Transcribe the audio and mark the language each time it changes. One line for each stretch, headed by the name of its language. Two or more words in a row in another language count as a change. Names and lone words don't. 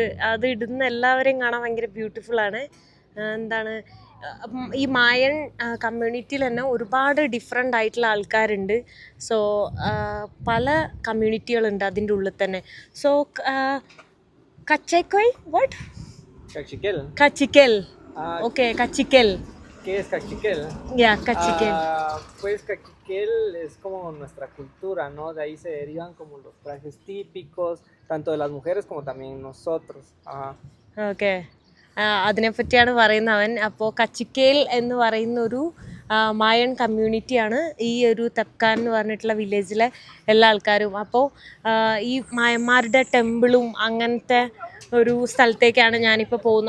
Malayalam: അത് ഇടുന്ന എല്ലാവരെയും കാണാൻ ഭയങ്കര ബ്യൂട്ടിഫുൾ ആണ്. എന്താണ് ഈ മായൻ കമ്മ്യൂണിറ്റിയിൽ തന്നെ ഒരുപാട് ഡിഫറെൻ്റ് ആയിട്ടുള്ള ആൾക്കാരുണ്ട്. സോ പല കമ്മ്യൂണിറ്റികളുണ്ട് അതിൻ്റെ ഉള്ളിൽ തന്നെ.
English: so Cachiquel what
Malayalam: Cachiquel. കച്ചിക്കൽ. Ah, ഓക്കെ, കച്ചിക്കൽ.
Spanish: ¿qué es cachiquel?
Malayalam: യാ, കച്ചിക്കൽ.
Spanish: Pues cachiquel es como nuestra cultura, ¿no? De ahí se derivan como los trajes típicos, tanto de las mujeres como también nosotros. Ajá.
Malayalam: ഓക്കെ, അതിനെപ്പറ്റിയാണ് പറയുന്നത് അവൻ. അപ്പോൾ കച്ചിക്കേൽ എന്ന് പറയുന്ന ഒരു മായൻ കമ്മ്യൂണിറ്റിയാണ് ഈ ഒരു തെക്കാൻ എന്ന് പറഞ്ഞിട്ടുള്ള വില്ലേജിലെ എല്ലാ ആൾക്കാരും. അപ്പോൾ ഈ മായന്മാരുടെ ടെമ്പിളും അങ്ങനത്തെ ഒരു സ്ഥലത്തേക്കാണ് ഞാനിപ്പോൾ പോകുന്നത്.